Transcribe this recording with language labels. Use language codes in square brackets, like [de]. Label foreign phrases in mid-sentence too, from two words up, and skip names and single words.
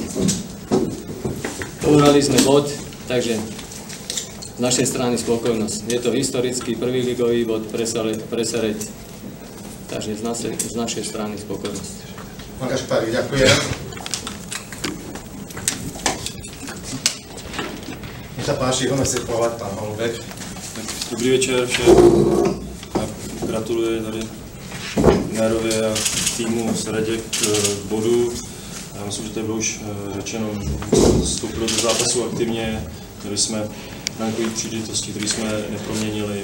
[sk] Uhrali sme bod, takže z našej strany spokojnosť. Je to historický prvý ligový bod pre Sereď, takže z našej strany spokojnosť. Pán Gašparík, ďakujem. Nech sa páči, budeme si povedať pán Holubek. [cs] Dobrý večer všem. Gratuluji tady Nérovi a týmu Seredě k bodu. Já myslím, že to bylo už řečeno, vstoupili do zápasu aktivně, měli jsme brankové příležitosti, které jsme neproměnili.